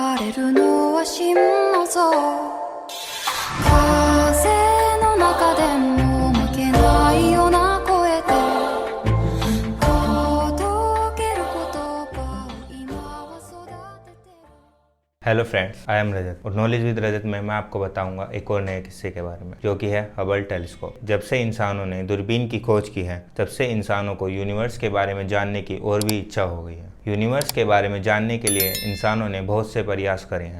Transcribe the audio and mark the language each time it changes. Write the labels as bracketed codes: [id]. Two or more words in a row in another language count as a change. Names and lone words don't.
[ja] るのは心の像風の中でも負けないような声で届ける言葉を今は育ててる。 [en] hello friends, I am [hi] रजत और नॉलेज विद रजत में मैं आपको बताऊंगा एक और नए किस्से के बारे में, जो कि है हबल टेलीस्कोप। जब से इंसानों ने दूरबीन की खोज की है, तब से इंसानों को यूनिवर्स के बारे में जानने की और भी इच्छा हो गई है। यूनिवर्स के बारे में जानने के लिए इंसानों ने बहुत से प्रयास करे हैं।